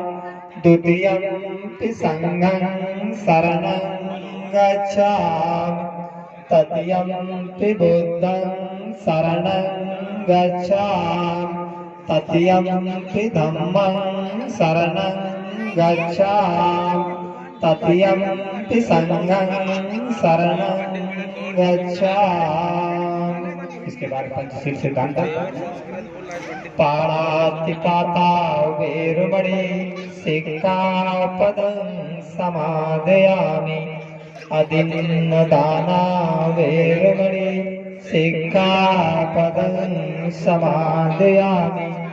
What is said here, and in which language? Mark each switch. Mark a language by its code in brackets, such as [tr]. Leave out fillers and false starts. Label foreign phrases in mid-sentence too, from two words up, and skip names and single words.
[pi] द्वितीयं संघं शरणं गच्छामि, तृतीयं बुद्धं शरणं गच्छामि, तृतीयं धम्मं शरणं गच्छामि, तृतीयं संघं शरणं गच्छामि। [hi] इसके बाद पंचशील सिद्धांत। [pi] पाणातिपाता वेरुमणि सिक्खापदं समादयामि, अदिन्नदाना वेरुमणि सिक्खापदं समादयामि,